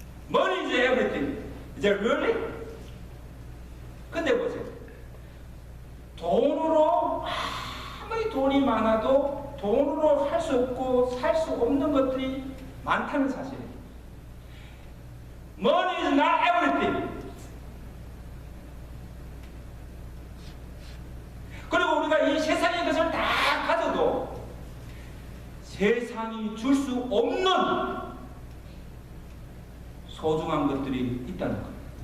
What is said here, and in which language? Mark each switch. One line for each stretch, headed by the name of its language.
English: Money is everything. Is that really?
Korean: 근데 보세요. 돈으로 아무리 돈이 많아도 돈으로 할 수 없고 살 수 없는 것들이 많다는 사실이에요.
English: Money is not everything.
Korean: 그리고 우리가 이 세상의 것을 다 가져도 세상이 줄 수 없는 소중한 것들이 있다는 거예요.